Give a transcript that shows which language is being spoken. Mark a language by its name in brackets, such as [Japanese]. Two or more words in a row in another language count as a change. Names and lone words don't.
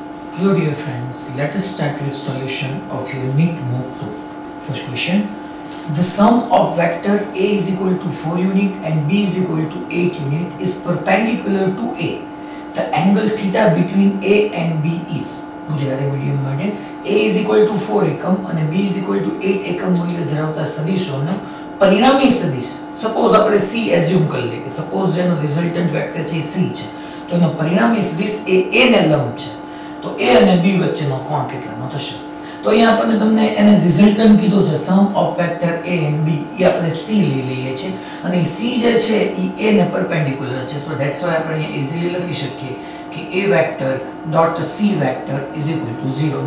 [English] Hello dear friends, let us start with solution of unit mock 2. First question, the sum of vector A is equal to 4 unit and B is equal to 8 unit is perpendicular to A. The angle theta between A and B is [Gujarati] ગુજરાતી મીડિયમ માટે [English] A is equal to 4 [Gujarati] એકમ અને [English] B is equal to 8 [Gujarati] એકમ મૂલ્ય ધરાવતા સદિશોનો પરિણામી સદિશ સપોઝ આપણે C એઝ્યુમ કરી લઈએ કે સપોઝ જેનો [English] resultant vector [Gujarati] છે C છે તો એનો પરિણામી સદિશ એ A ને લંબ છે તો A અને B વચ્ચેનો કોણ કેટલાનો થશે તો અહીંયા આપણે તમને એને રિઝલ્ટન્ટ કીધો છે [English] sum of vector A and B [Gujarati] એ આપણે C લઈ લઈએ છે અને C જે છે એ A ને પરપેન્ડિક્યુલર છે [English] so that's why [Gujarati] આપણે અહીંયા ઈઝીલી લખી શકીએ કે [English] A vector dot C vector is equal to 0